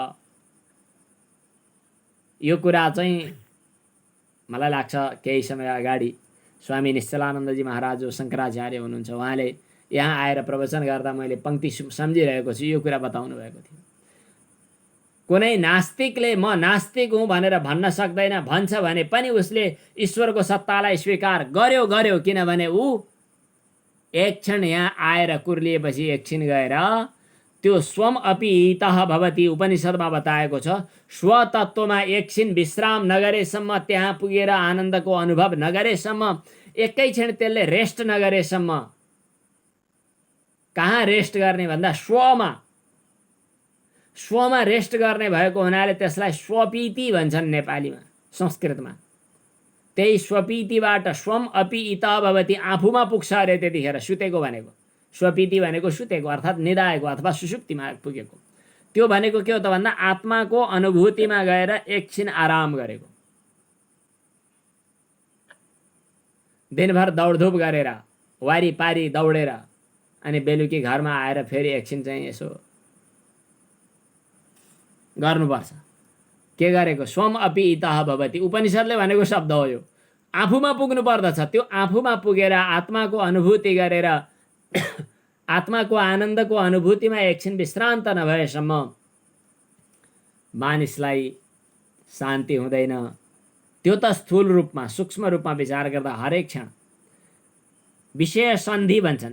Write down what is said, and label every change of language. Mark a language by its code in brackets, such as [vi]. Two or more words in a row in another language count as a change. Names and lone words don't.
[ne] यो कुरा चाहिँ मलाई लाग्छ केही समय अगाडि स्वामी निश्चलानन्दजी महाराज जो शङ्कराचार्य हुनुहुन्छ, उहाँले यहाँ आएर प्रवचन गर्दा मैले पंक्ति सम्झिरहेको छु, यो कुरा बताउनु भएको थियो। कुनै नास्तिकले म नास्तिक हुँ भनेर भन्न सक्दैन, भन्छ भने पनि उसले ईश्वरको सत्तालाई स्वीकार गर्यो, किनभने ऊ एक क्षण यहाँ आएर कुर्लिएपछि एकछिन गएर त्यो [sa] स्वम अपि इतः भवति [ne] उपनिषदमा बताएको छ। स्वतत्वमा एकछिन विश्राम नगरेसम्म, त्यहाँ पुगेर आनन्दको अनुभव नगरेसम्म, एकै क्षण त्यसले रेस्ट नगरेसम्म, कहाँ रेस्ट गर्ने भन्दा स्वमा रेस्ट गर्ने भएको हुनाले त्यसलाई स्वपीति भन्छन् नेपालीमा, संस्कृतमा। त्यही स्वपीतिबाट [sa] स्वम अपि इतः भवति, [ne] आफूमा पुग्छ अरे त्यतिखेर। सुतेको भनेको स्वपीति भनेको सुतेको अर्थात् निदाएको अथवा सुषुप्तिमा पुगेको। त्यो भनेको के हो त भन्दा आत्माको अनुभूतिमा गएर एकछिन आराम गरेको। दिनभर दौडधुप गरेर वारीपारी दौडेर अनि बेलुकी घरमा आएर फेरि एकछिन चाहिँ यसो गर्नुपर्छ। के गरेको? [sa] स्वम अपि इतः भवति। [ne] उपनिषदले भनेको शब्द हो यो। आफूमा पुग्नु पर्दछ। त्यो आफूमा पुगेर आत्माको अनुभूति गरेर आत्माको आनन्दको अनुभूतिमा एकछिन विश्रान्त नभएसम्म मानिसलाई शान्ति हुँदैन। त्यो त स्थूल रूपमा, सूक्ष्म रूपमा विचार गर्दा हरेक क्षण विषय सन्धि भन्छन्।